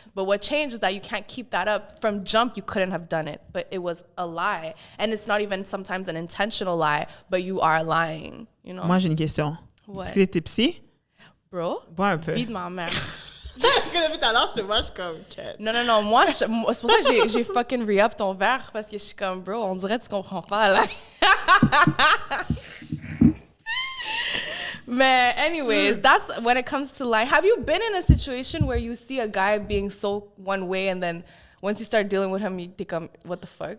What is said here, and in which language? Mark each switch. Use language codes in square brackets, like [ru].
[en] But what changed is that you can't keep that up. From jump, you couldn't have done it. But it was a lie. And it's not even sometimes an intentional lie, but you are lying, you know? [fr] Moi, j'ai une question. Ouais. Est-ce que t'es psy? [en] Bro? [fr] Bois un peu. Vie de ma mère. Parce que depuis tout à l'heure, je te vois, je suis comme... Non. Moi, c'est pour ça que j'ai fucking re-up ton verre, parce que je suis comme, bro, on dirait que tu comprends pas, là. [en] Mais anyways, that's when it comes to lying. Have you been in a situation where you see a guy being so one way, and then once you start dealing with him, you think, what the fuck?